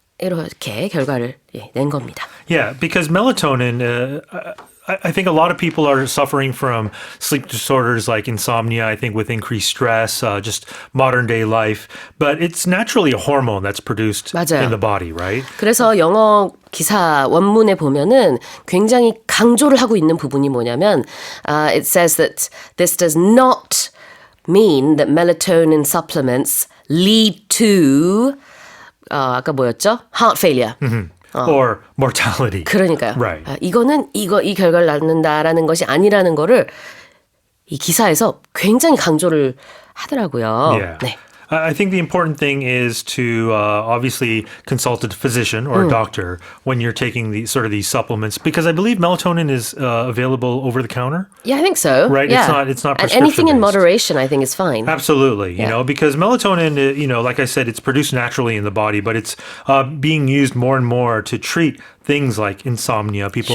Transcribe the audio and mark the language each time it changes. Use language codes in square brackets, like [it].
[ko] 이렇게 결과를 낸 겁니다. [en] Yeah, because melatonin, I think a lot of people are suffering from sleep disorders like insomnia, I think with increased stress, just modern day life. But it's naturally a hormone that's produced [ko] 맞아요. [en] in the body, right? [ko] 그래서 영어 기사 원문에 보면은 굉장히 강조를 하고 있는 부분이 뭐냐면 [en] it says that this does not mean that melatonin supplements lead to [ko] 아까 뭐였죠? [en] Heart failure. Or mortality. [ko] 그러니까요. [en] Right. [ko] 이거는 이 결과를 낳는다라는 것이 아니라는 거를 이 기사에서 굉장히 강조를 하더라고요. [en] Yeah. [ko] 네. [en] I think the important thing is to obviously consult a physician or a doctor when you're taking these supplements, because I believe melatonin is available over the counter. Yeah, I think so. Right? Yeah. It's not prescription anything in based. moderation, I think, is fine. Absolutely. Yeah. You know, because melatonin, like I said, it's produced naturally in the body, but it's being used more and more to treat things like insomnia, people